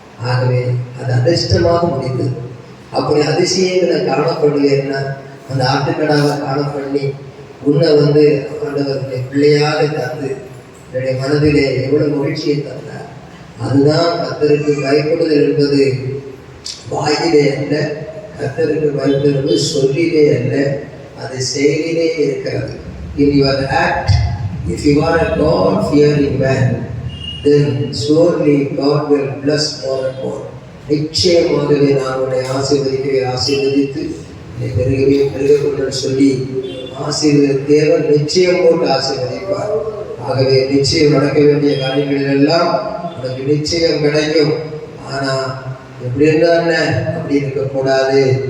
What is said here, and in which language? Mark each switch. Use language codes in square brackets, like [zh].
[ta] ஆகவே அது அதிர்ஷ்டமாக முடிந்தது. அப்படி அதிசயங்களை காணப்படுவேன்னா அந்த ஆட்டுக்கடாவை காணப்பண்ணி உன்னை ஆண்டவருடைய பிள்ளையாக தந்து என்னுடைய மனதிலே எவ்வளவு மகிழ்ச்சியை தந்தார். அதுதான் கர்த்தருக்கு பயப்படுதல் என்பது வாயிலே அல்ல, கர்த்தருக்கு பயப்படுதல் என்பது சொல்லிலே அல்ல, அது செயலிலே இருக்கிறது. [en] In your act, if you are a God-fearing man, then surely God will bless more and more. [ta] நிச்சயமாகவே நான் உன்னை ஆசீர்வதித்து பெருக சொல்லி தேவன் நிச்சயம் போட்டு ஆசீர்வதிப்பார். ஆகவே நிச்சயம் நடக்க வேண்டிய காரியங்களில் எல்லாம் உனக்கு நிச்சயம் கிடைக்கும். ஆனா எப்படி என்ன அப்படி இருக்கக்கூடாது.